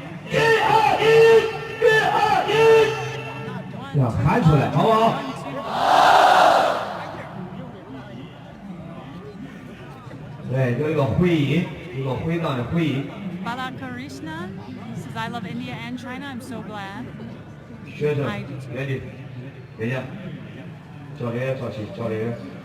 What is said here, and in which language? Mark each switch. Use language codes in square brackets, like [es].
[zh] 1、2、1，1、2、1，要喊出来，好不好？对，有一个回音，一个回荡的回音。 [en] Bala Krishna says, I love India and China. I'm so glad. [zh] 学生原地，别讲，教练员找齐，教练员，